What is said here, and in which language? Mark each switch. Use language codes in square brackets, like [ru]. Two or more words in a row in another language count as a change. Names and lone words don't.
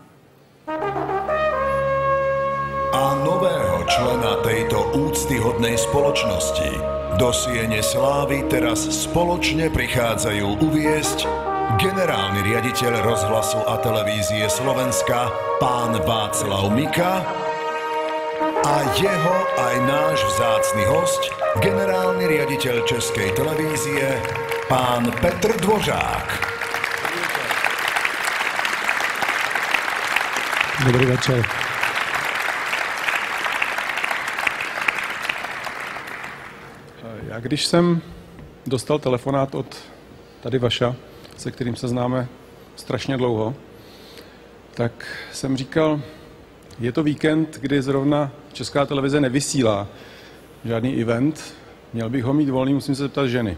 [sk] A nového člena tejto úctyhodnej spoločnosti do Siene slávy teraz spoločne prichádzajú uviesť generálny riaditeľ rozhlasu a televízie Slovenska, pán Václav Mika, a jeho aj náš vzácny hosť, generálny riaditeľ Českej televízie, pán Petr Dvořák. [cs] Dobrý večer. Já když jsem dostal telefonát od tady Vaša, se kterým se známe strašně dlouho, tak jsem říkal, je to víkend, kdy zrovna Česká televize nevysílá žádný event, měl bych ho mít volný, musím se zeptat ženy.